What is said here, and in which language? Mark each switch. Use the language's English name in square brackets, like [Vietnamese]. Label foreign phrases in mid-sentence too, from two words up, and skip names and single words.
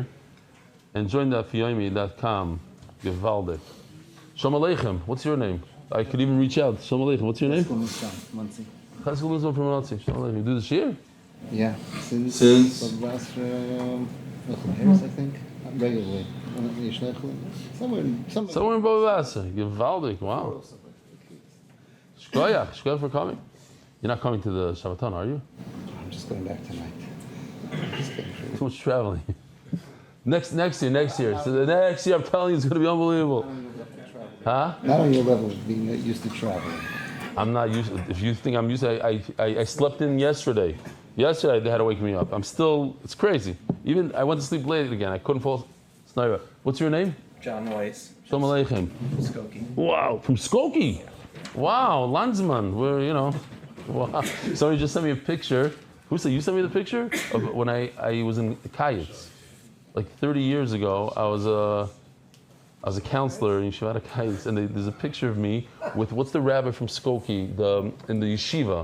[English] And join dafyomi.com. Gevaldik. [Hebrew] Shalom Aleichem. [English] What's your name? I could even reach out. [Hebrew] Shalom Aleichem. [English] What's your name? Chazkul Nizam from Muncie. [Hebrew] Shalom Aleichem. [English] You do the shir? Yeah, since the last years, I think, regularly. Somewhere in Bavasa. Gevaldik. Wow. Shkoyach. Shkoyach for coming. You're not coming to the Shabbaton, are you? I'm just going back tonight. Too much traveling. Next year. So the next year, I'm telling you, it's going to be unbelievable. Huh? Not on your level of being used to traveling. I'm not used. If you think I'm used to, I slept in yesterday. Yesterday they had to wake me up. I'm still. It's crazy. Even I went to sleep late again. I couldn't fall. Sniper. What's your name? John Weiss. [Hebrew] Shalom Aleichem. [English] Skokie. Wow, from Skokie. Wow, Landsman. We're Wow. Somebody just sent me a picture. Who said you sent me the picture of when I was in Kayitz, like 30 years ago. I was a counselor in Yeshivat Kayitz, and there's a picture of me with what's the rabbi from Skokie, in the yeshiva.